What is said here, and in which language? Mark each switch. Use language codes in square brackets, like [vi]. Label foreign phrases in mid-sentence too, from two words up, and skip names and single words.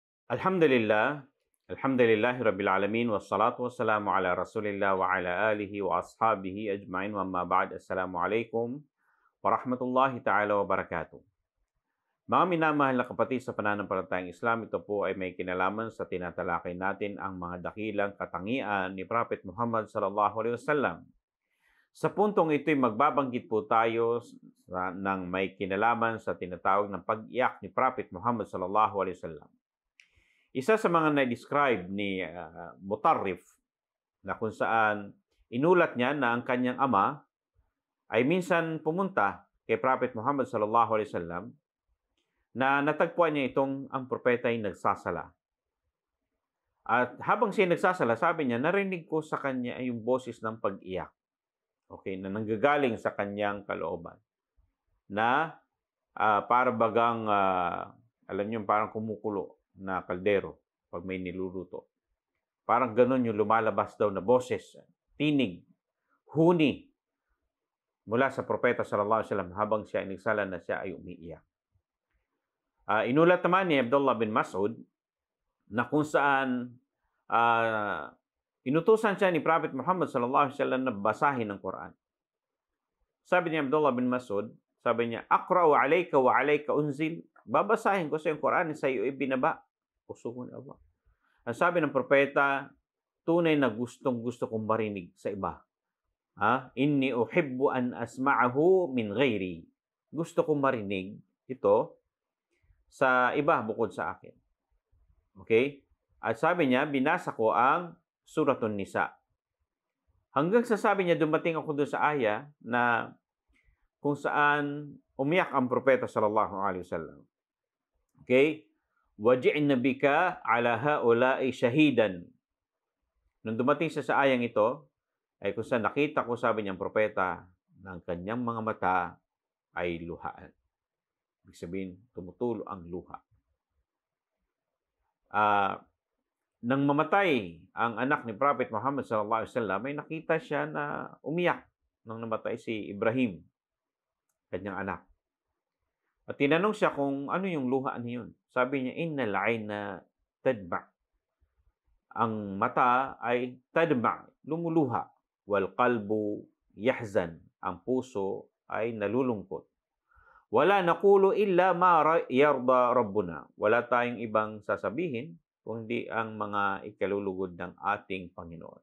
[ar] الحمد لله الحمد لله رب العالمين والصلاة والسلام على رسول الله وعلى آله وأصحابه أجمعين وأما بعد. السلام عليكم ورحمة الله تعالى وبركاته. [tl] Mga minamahal na kapatid sa pananampalatayang Islam, ito po ay may kinalaman sa tinatalakay natin ang mga dakilang katangian ni Prophet Muhammad [ar] صلى الله عليه وسلم. [tl] Sa puntong ito ay magbabanggit po tayo ng may kinalaman sa tinatawag ng pag-iyak ni Prophet Muhammad [ar] صلى الله عليه وسلم. [tl] Isa sa mga na-describe ni Mutarrif na kung saan inulat niya na ang kanyang ama ay minsan pumunta kay Prophet Muhammad [ar] صلى الله عليه وسلم [tl] na natagpuan niya itong ang propeta ay nagsasala. At habang siya nagsasala, sabi niya, narinig ko sa kanya ay yung boses ng pag-iyak. Okay, na nanggagaling sa kanyang kalooban. Na para bagang, alam niyo, parang kumukulo na kaldero pag may niluluto. Parang ganun yung lumalabas daw na boses, tinig, huni mula sa propeta [ar] صلى الله عليه وسلم [tl] habang siya ay nagsala na siya ay umiiyak. Inulat naman ni Abdullah bin Mas'ud na kung saan inutusan siya ni Prophet Muhammad [ar] صلى الله عليه وسلم [tl] na basahin ang Quran. Sabi ni Abdullah bin Mas'ud, sabi niya, [ar] "أقرأ عليك وعليك أنزل." [tl] Babasahin ko sa yung Quran sa iyo ibinaba. Puso ni Allah. Ang sabi ng propeta, tunay na gustong-gusto kong marinig sa iba. [ar] إني أحب أن أسمعه من غيري. [tl] Gusto kong marinig ito sa iba bukod sa akin. Okay? At sabi niya, binasa ko ang Suratun Nisa. Hanggang sa sabi niya, dumating ako doon sa aya na kung saan umiyak ang propeta [ar] صلى الله عليه وسلم. [tl] Okay? [ar] وجئنا بك على هؤلاء شهيدا. [tl] Nung dumating siya sa ayang ito, ay kung saan nakita ko, sabi niyang propeta, ng kanyang mga mata ay luhaan. Ibig sabihin, tumutulo ang luha. Nang mamatay ang anak ni Prophet Muhammad [ar] صلى الله عليه وسلم, [tl] ay nakita siya na umiyak nang namatay si Ibrahim, kanyang anak. At tinanong siya kung ano yung luha niyon. Sabi niya, [ar] إن العين تدمع. [tl] Ang mata ay tadma, lumuluha. [ar] والقلب يحزن. [tl] Ang puso ay nalulungkot. [ar] ولا نقول إلا ما يرضى ربنا. [tl] Wala tayong ibang sasabihin kundi ang mga ikalulugod ng ating Panginoon.